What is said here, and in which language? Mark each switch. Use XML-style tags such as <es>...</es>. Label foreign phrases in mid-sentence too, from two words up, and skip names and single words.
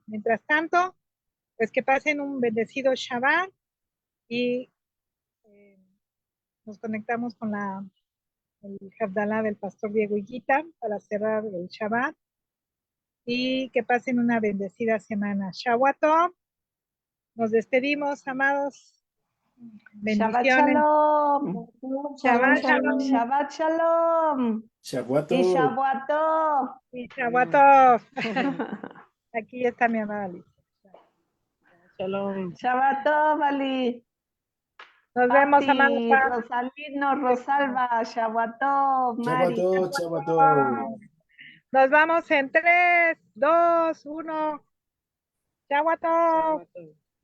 <es>Mientras tanto, pues que pasen un bendecido Shabbat y nos conectamos con el Havdalah del pastor Diego Higuita para cerrar el Shabbat y que pasen una bendecida semana.</es> <he>שבת טוב.</he> <es>Nos despedimos, amados. Shabbat Bendiciones. Shalom.</es> <he>שבת שלום. שבת שלום.</he> <es>Shavuot.</es> <he>Y שבת טוב. Y שבת טוב.</he> <es>Aquí está mi amada Alicia. Shalom.</es> <he>שבת טוב, Ali.</he> <es>Nos vemos, Pati, amados. Rosalino, Rosalba,</es> <he>שבת טוב, Mari.</he> <es>Shavuot. Nos vamos en 3, 2, 1. Chau a todos.</es>